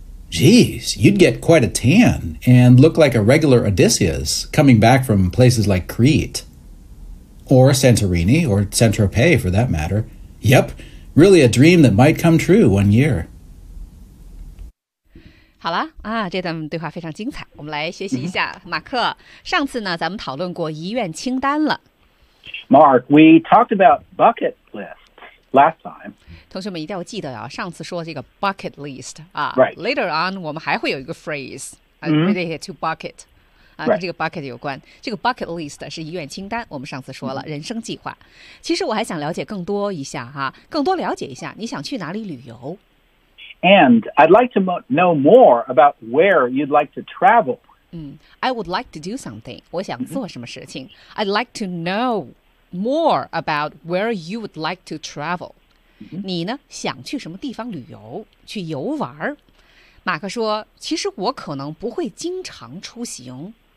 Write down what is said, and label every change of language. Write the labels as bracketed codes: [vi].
[en] Geez, you'd get quite a tan and look like a regular Odysseus coming back from places like Crete. Or Santorini, or Saint-Tropez for that matter. Yep, really a dream that might come true 1 year. [zh] 好了啊，这段对话非常精彩，我们来学习一下。马克，上次呢，咱们讨论过遗愿清单了。 [en] Mark, we talked about bucket lists last time. [zh] 同学们一定要记得啊，上次说这个 bucket list 啊。 [en] Right. [zh] Later on, 我们还会有一个 phrase related to bucket 啊，跟这个 bucket 有关。这个 bucket list 是遗愿清单，我们上次说了人生计划。其实我还想了解更多一下哈，更多了解一下你想去哪里旅游。 [en] And I'd like to know more about where you'd like to travel. I would like to do something. 我想做什么事情。 I'd like to know. More about where you would like to travel. [zh] 你呢想去什么地方旅游去游玩马克说其实我可能不会经常出行。